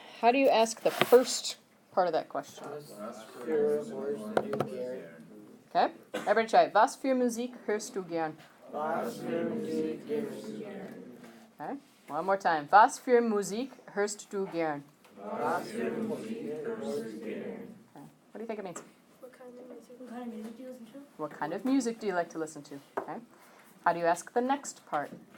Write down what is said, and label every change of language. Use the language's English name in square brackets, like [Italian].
[English] How do you ask the first part of that question? Okay, everybody try it. [German] Was für Musik hörst du gern? [English] Okay, one more time. [German] Was für Musik hörst du gern? [English] Okay. What do you think it means? What kind of music do you listen to? What kind of music do you like to listen to? Okay. How do you ask the next part?